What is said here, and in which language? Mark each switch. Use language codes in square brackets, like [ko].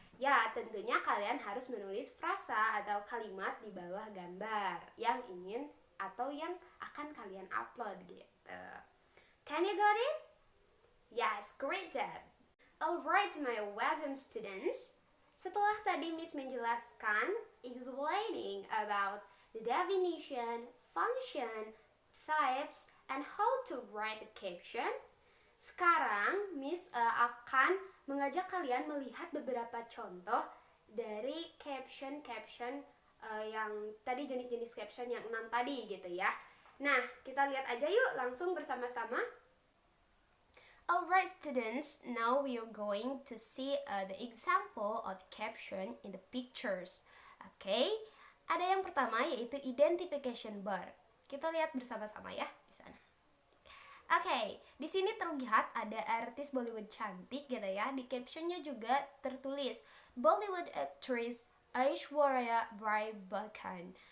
[id] Ya, tentunya kalian harus menulis frasa atau kalimat di bawah gambar yang ingin atau yang akan kalian upload gitu. [en] Can you got it? Yes, great job. Alright, my awesome students. [id] Setelah tadi Miss menjelaskan, [en] explaining about the definition, function, types, and how to write a caption, [id] sekarang Miss akan mengajak kalian melihat beberapa contoh dari caption-caption yang tadi, jenis-jenis caption yang 6 tadi gitu ya. Nah, kita lihat aja yuk langsung bersama-sama. [en] Alright students, now we are going to see the example of caption in the pictures. [id] Okay, ada yang pertama yaitu identification bar. Kita lihat bersama-sama ya di sana. Oke, di sini terlihat ada artis Bollywood cantik gitu ya. Di captionnya juga tertulis [en] Bollywood actress [id] Aishwarya Rai Bachchan.